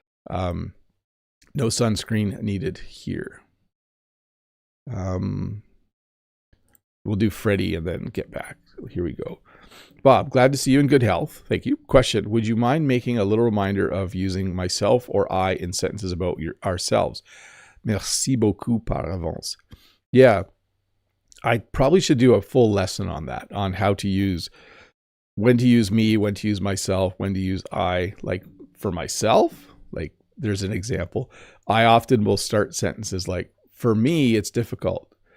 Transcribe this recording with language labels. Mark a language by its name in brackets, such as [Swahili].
[English] No sunscreen needed here. We'll do Freddie and then get back. Here we go. Bob, glad to see you in good health. Thank you. Question, would you mind making a little reminder of using myself or I in sentences about ourselves? [French] Merci beaucoup par avance. [English] Yeah, I probably should do a full lesson on that, on how to use, when to use me, when to use myself, when to use I. Like for myself, like there's an example. I often will start sentences like, for me, it's difficult.